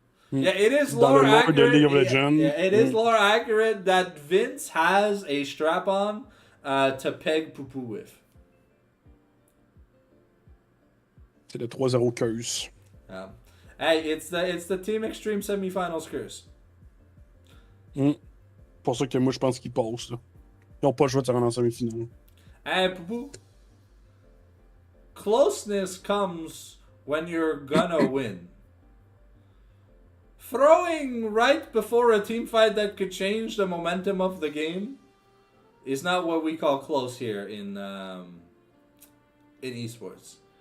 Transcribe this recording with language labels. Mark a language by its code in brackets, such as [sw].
[en] Yeah, it is lore accurate. It is lore accurate that Vince has a strap-on to peg Poupou with. [fr] C'est le 3-0 curse. [en] Hey, it's the Team Extreme semifinals curse. [fr] Pour ça que moi, je pense qu'ils passent. Là. Ils n'ont pas le choix de se rendre en semi-finale. [en] Hey, Poupou. Closeness comes when you're gonna win. Throwing right before a team fight that could change the momentum of the game is not what we call close here in esports.